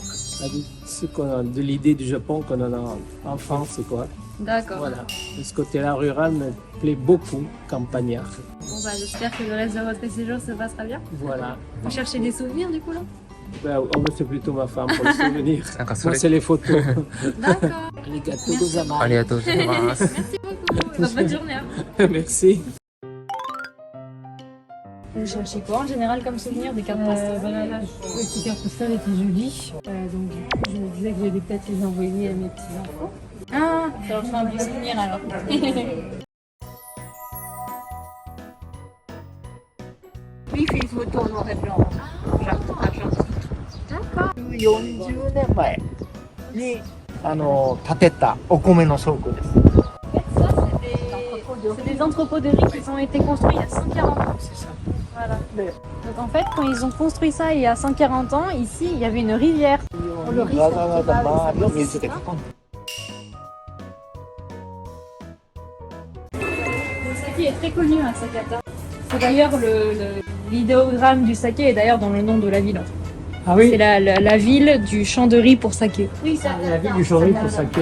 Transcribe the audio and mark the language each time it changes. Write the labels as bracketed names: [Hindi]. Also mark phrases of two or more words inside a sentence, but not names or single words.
[French] de l'idée du Japon qu'on en a en France, quoi. D'accord. Voilà. De ce côté-là rural me plaît beaucoup, campagnard. Bon bah j'espère que le reste de votre séjour se passera bien. Voilà. Vous cherchez des souvenirs du coup là? Ben, c'est plutôt ma femme pour le souvenir. D'accord, Moi, c'est les photos. D'accord. [Japanese] ありがとうございます. ありがとうございます. [French] Merci beaucoup. Bonne journée à vous. Merci. Vous cherchez quoi en général comme souvenir des cartes postales? Voilà, là, les petites cartes postales étaient jolies. Donc, du coup, je me disais que j'allais peut-être les envoyer à mes petits-enfants. Ah, ça leur fait un bon souvenir alors. Lui, il fait une photo en noir et blanc. Argentique. D'accord. [Japanese] 40 年前に建てたお米の倉庫です。 [French] Ça, c'est des entrepôts de riz qui ont été construits il y a 140 ans. C'est ça. Voilà. Donc en fait, quand ils ont construit ça il y a 140 ans, ici, il y avait une rivière. [Japanese] わざわざ周りを水で囲んで。 [French] Le saké est très connu à Sakata. C'est d'ailleurs l'idéogramme du saké est d'ailleurs dans le nom de la ville. Ah C'est oui, la ville du champ de riz pour saké. Oui, ça. la ville du Chori pour saké.